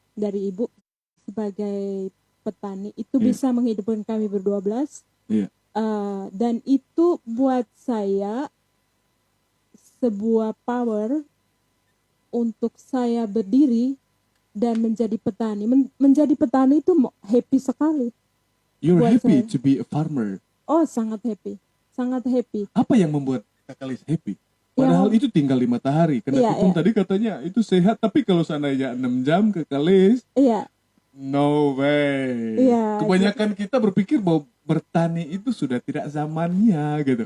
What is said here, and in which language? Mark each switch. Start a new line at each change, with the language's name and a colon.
Indonesian: Dari ibu sebagai petani itu bisa menghidupkan kami berdua-belas. Dan itu buat saya sebuah power untuk saya berdiri dan menjadi petani. Menjadi petani itu happy sekali.
English: You're happy to be a farmer.
Indonesian: Oh, sangat happy. Apa yang membuat Kekelis happy? Padahal itu tinggal di matahari. Karena tadi katanya itu sehat, tapi kalau seandainya 6 jam Kekelis,
English: no way.
Indonesian: Kebanyakan kita berpikir bahwa bertani itu sudah tidak zamannya gitu.